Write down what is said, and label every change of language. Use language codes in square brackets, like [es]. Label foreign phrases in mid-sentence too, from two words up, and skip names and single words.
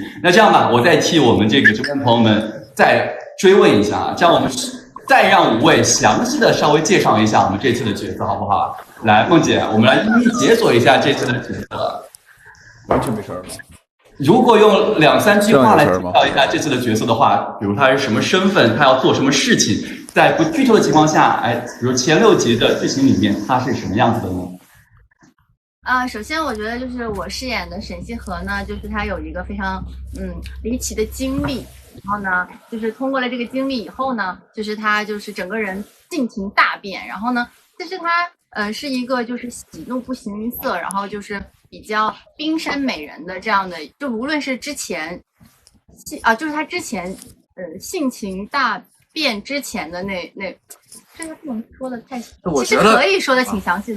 [zh] 那這樣吧，我再替我們這個直播朋友們再追問一下，這樣我們再讓5位詳細的稍微介紹一下我們這次的角色，好不好？來，夢姐，我們來一一解鎖一下這次的角色。完全沒事兒嗎？如果用2、3句話來介紹一下這次的角色的話，比如他是什麼身份，他要做什麼事情，在不劇透的情況下，比如前6集的劇情裡面，他是什麼樣子的呢？首先我覺得就是我飾演的沈西河呢，就是他有一個非常離奇的經歷，然後呢，就是通過了這個經歷以後呢，就是他就是整個人性情大變，然後呢，就是他是一個就是喜怒不形於色，然後就是比較冰山美人的這樣的，就無論是之前就是他之前性情大变之前的那这个不能說的太，其實可以說的挺詳細的。